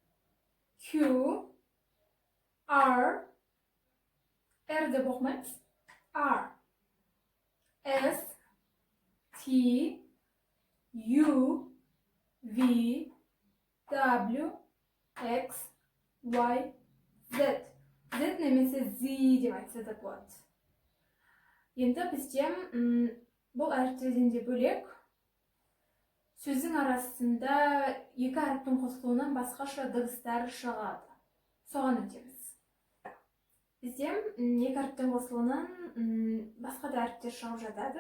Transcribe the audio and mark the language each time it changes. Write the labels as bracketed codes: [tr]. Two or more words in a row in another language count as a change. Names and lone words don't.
[en] Q, R, de bochtmens, R, S, T, U, V, W, X, Y, Z. [kk] Z немесе Z деп айтса да болады. Енді бізде бұл әріптерден де бөлек сөздің арасында екі әріптің қосылуынан басқаша дыбыстар шығады. Соған өтеміз. Бізде екі әріптің қосылуынан басқа да әріптер шығып жатады.